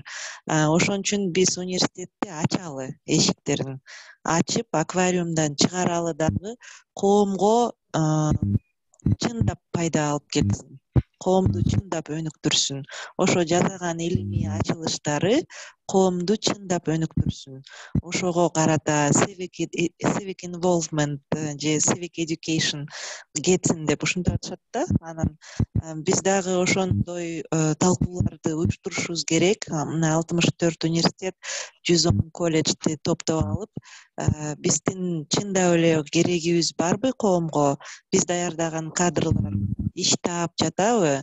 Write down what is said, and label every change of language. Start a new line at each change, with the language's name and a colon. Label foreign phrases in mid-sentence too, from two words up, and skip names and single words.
Kyrgyz: Ошон үчүн биз университетти ачалы, эшиктерин ачып, аквариумдан чыгаралы дагы коомго чындап пайда алып келсин. Коомду чындап өнүктүрсүн. Ошо жасаган илимий ачылыштары коомду чындап өнүктүрсүн. Ошого карата
English: civic involvement
Kyrgyz: же
English: civic education
Kyrgyz: кетсин деп ушинтип атышат да. Анан биз дагы ошондой талкууларды уюштурушубуз керек. Мына 64 университет, 110 колледжди топтоп алып, биздин чындап эле керегибиз барбы коомго? Биз даярдаган кадрлар иш таап жатабы?